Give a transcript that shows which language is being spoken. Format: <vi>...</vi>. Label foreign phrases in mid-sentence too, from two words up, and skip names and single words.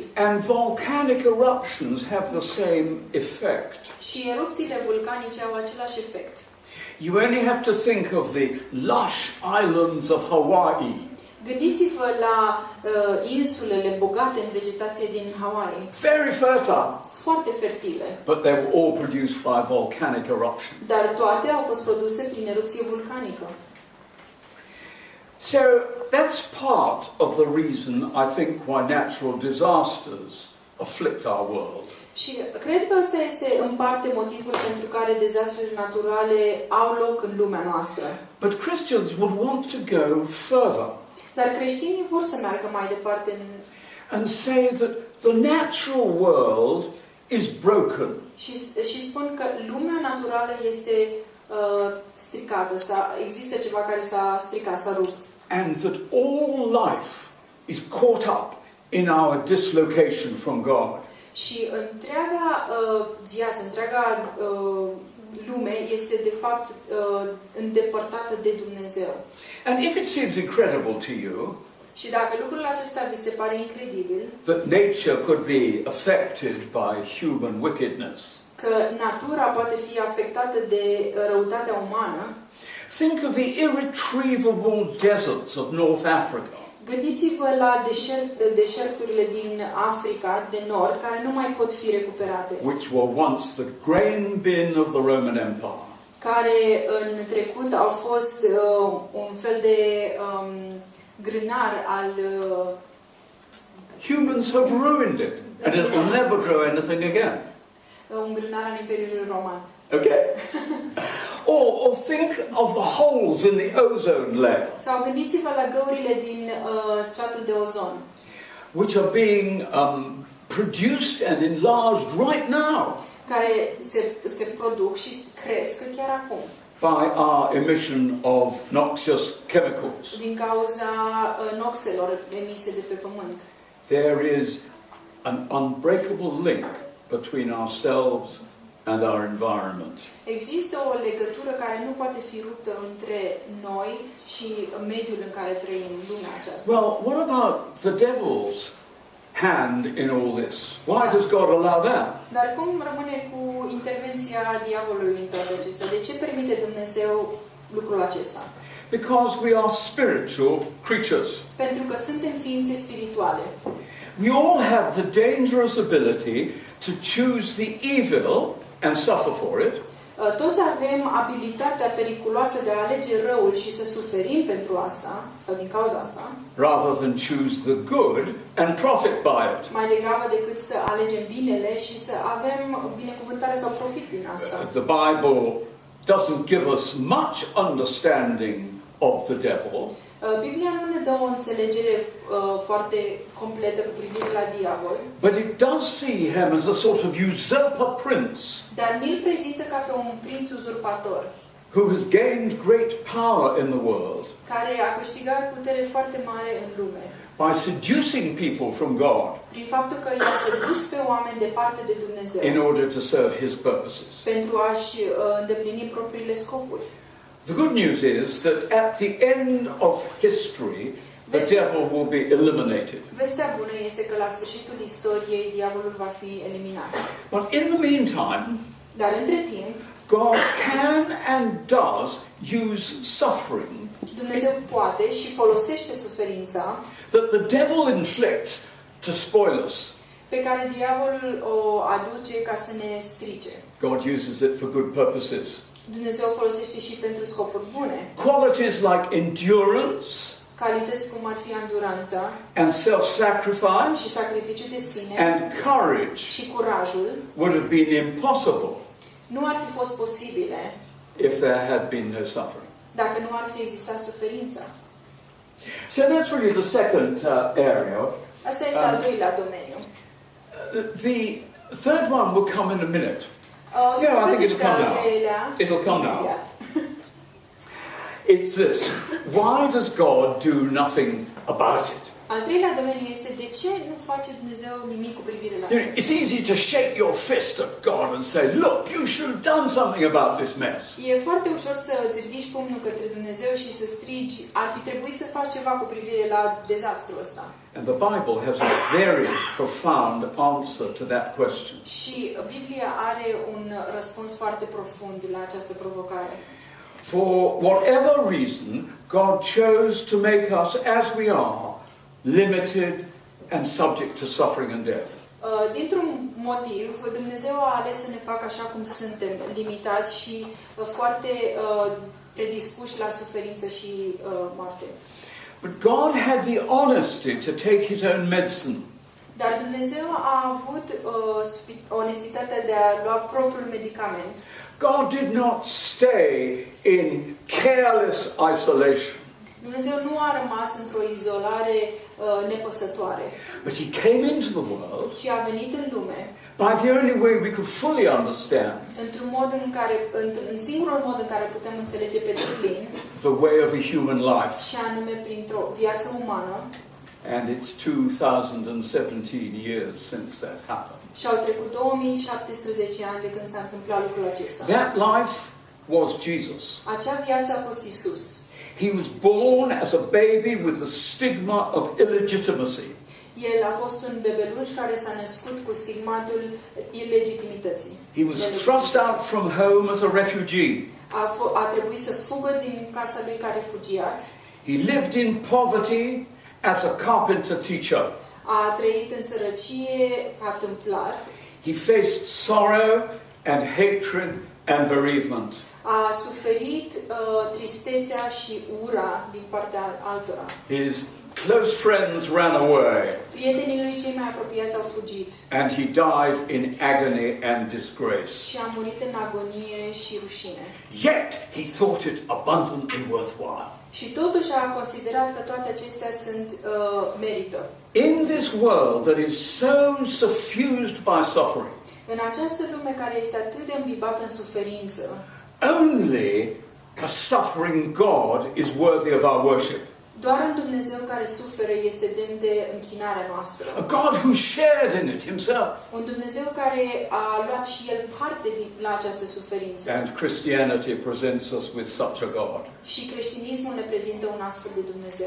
<en>And volcanic eruptions have the same effect.</en> <ro>Și erupțiile vulcanice au același efect.</ro> <en>You only have to think of the lush islands of Hawaii.</en> <ro>Gândiți-vă la insulele bogate în vegetație din Hawaii.</ro> <en>Very fertile.</en> <ro>Foarte fertile.</ro> <en>But they were all produced by volcanic eruption.</en> <ro>Dar toate au fost produse prin erupție vulcanică.</ro> <en>So that's part of the reason I think why natural disasters afflict our world.</en> <ro>Și cred că ăsta este în parte motivul pentru care dezastrele naturale au loc în lumea noastră.</ro> <en>But Christians would want to go further.</en> <ro>Dar creștinii vor să meargă mai departe</ro> <en>and say that the natural world is broken.</en> <ro>Și spun că lumea naturală este stricată, există ceva care s-a stricat, s-a rupt.</ro> <en>And that all life is caught up in our dislocation from God.</en> <ro>Și întreaga viață, întreaga lume este de fapt îndepărtată de Dumnezeu.</ro> <en>And if it seems incredible to you,</en> <ro>și dacă lucrul acesta vi se pare incredibil,</ro> <en>that nature could be affected by human wickedness,</en> <ro>că natura poate fi afectată de răutatea umană,</ro> <en>think of the irretrievable deserts of North Africa.</en> <ro>Gândiți-vă la deșerturile din Africa de Nord care nu mai pot fi recuperate.</ro> <en>Which were once the grain bin of the Roman Empire.</en> <ro>Care în trecut au fost un fel de grânar al</ro> <en>humans have ruined it and it will never grow anything again.</en> <ro>Un grânar al Imperiului Roman.</ro> <en>Okay? Or think of the holes in the ozone layer.</en> <ro>Sau gândiți-vă la găurile din stratul de ozon.</ro> <en>Which are being produced and enlarged right now.</en> <ro>Care se produc și cresc chiar acum.</ro> <en>By our emission of noxious chemicals.</en> <ro>Din cauza noxelor emise de pe pământ.</ro> <en>There is an unbreakable link between ourselves and our environment.</en> <ro>Există o legătură care nu poate fi ruptă între noi și mediul în care trăim, lumea aceasta.</ro> <en>Well, what about the devil's hand in all this? Why does God allow that?</en> <ro>Dar cum rămâne cu intervenția diavolului în toate acestea? De ce permite Dumnezeu lucrul acesta?</ro> <en>Because we are spiritual creatures.</en> <ro>Pentru că suntem ființe spirituale.</ro> <en>We all have the dangerous ability to choose the evil and suffer for it.</en> <ro>Toți avem abilitatea periculoasă de a alege răul și să suferim pentru asta, sau din cauza asta.</ro> <en>Rather than choose the good and profit by it.</en> <ro>Mai degrabă decât să alegem binele și să avem binecuvântare sau profit din asta.</ro> <en>The Bible doesn't give us much understanding of the devil.</en> <ro>Biblia nu ne dă o înțelegere foarte completă cu privire la diavol.</ro> <en>But it does see him as a sort of usurper prince.</en> <ro>Dar ni-l prezintă ca pe un prinț uzurpator.</ro> <en>Who has gained great power in the world.</en> <ro>Care a câștigat putere foarte mare în lume.</ro> <en>By seducing people from God.</en> <ro>Prin faptul că i-a sedus pe oameni departe de Dumnezeu.</ro> <en>In order to serve his purposes.</en> <ro>Pentru a-și îndeplini propriile scopuri.</ro> <en>The good news is that at the end of history, the devil will be eliminated.</en> <ro>Vestea bună este că la sfârșitul istoriei diavolul va fi eliminat.</ro> <en>But in the meantime,</en> <ro>dar între timp,</ro> <en>God can and does use suffering.</en> <ro>Dumnezeu poate și folosește suferința</ro> <en>that the devil inflicts to spoil us.</en> <ro>Pe care diavolul o aduce ca să ne strice.</ro> <en>God uses it for good purposes.</en> <ro>Dumnezeu folosește și pentru scopuri bune.</ro> <en>Qualities like endurance,</en> <ro>calități cum ar fi enduranța,</ro> <en>and self-sacrifice,</en> <ro>și sacrificiul de sine,</ro> <en>and courage,</en> <ro>și curajul,</ro> <en>would have been impossible</en> <ro>nu ar fi fost posibile</ro> <en>if there had been no suffering.</en> <ro>Dacă nu ar fi existat suferința.</ro> <en>So that's really the second area.</en> <ro>Asta este al doilea domeniu.</ro> <en>The third one will come in a minute. Yeah, I think it'll come now. It'll come now. It's this. Why does God do nothing about it?</en> <ro>Al treilea domeniu este de ce nu face Dumnezeu nimic cu privire la</ro> <en>You know,</en> <ro>asta.</ro> <en>it's easy to shake your fist at God and say, look, you should have done something about this mess.</en> <ro>E foarte ușor să îți ridici pumnul către Dumnezeu și să strigi, ar fi trebuit să faci ceva cu privire la dezastrul ăsta.</ro> <en>And the Bible has a very profound answer to that question.</en> <ro>Și Biblia are un răspuns foarte profund la această provocare.</ro> <en>For whatever reason, God chose to make us as we are, limited and subject to suffering and death.</en> <ro>Dintr-un motiv, Dumnezeu a ales să ne facă așa cum suntem, limitați și foarte predispuși la suferință și moarte.</ro> <en>But God had the honesty to take his own medicine.</en> <ro>Dar Dumnezeu a avut onestitatea de a lua propriul medicament.</ro> <en>God did not stay in careless isolation.</en> <ro>Dumnezeu nu a rămas într-o izolare nepăsătoare.</ro> <en>But he came into the world</en> <ro>ci a venit în lume</ro> <en>by the only way we could fully understand,</en> <ro>într-un mod în care, în singurul mod în care putem înțelege pe deplin,</ro> <en>the way of a human life.</en> <ro>și anume printr-o viață umană.</ro> <en>And it's 2017 years since that happened.</en> <ro>Și au trecut 2017 ani de când s-a întâmplat lucrul acesta.</ro> <en>That life was Jesus.</en> <ro>Acea viață a fost Isus.</ro> <en>He was born as a baby with the stigma of illegitimacy.</en> <ro>El a fost un bebeluș care s-a născut cu stigmatul ilegitimității.</ro> <en>He was thrust out from home as a refugee.</en> <ro>A trebuit să fugă din casa lui ca refugiat.</ro> <en>He lived in poverty as a carpenter teacher.</en> <ro>A trăit în sărăcie ca tâmplar.</ro> <en>He faced sorrow and hatred and bereavement.</en> <ro>A suferit tristețea și ura din partea altora.</ro> <en>His close friends ran away.</en> <ro>Prietenii lui cei mai apropiați au fugit.</ro> <en>And he died in agony and disgrace.</en> <ro>Și a murit în agonie și rușine.</ro> <en>Yet he thought it abundantly worthwhile.</en> <ro>Și totuși a considerat că toate acestea sunt merită.</ro> <en>In this world that is so suffused by suffering,</en> <ro>În această lume care este atât de îmbibată în suferință,</ro> <en>only a suffering God is worthy of our worship.</en> <ro>doar un Dumnezeu care suferă este demn de închinarea noastră.</ro> <en>A God who shared in it himself.</en> <ro>Un Dumnezeu care a luat și El parte la această suferință.</ro> <en>And Christianity presents us with such a God.</en> <ro>Și creștinismul ne prezintă un astfel de Dumnezeu.</ro>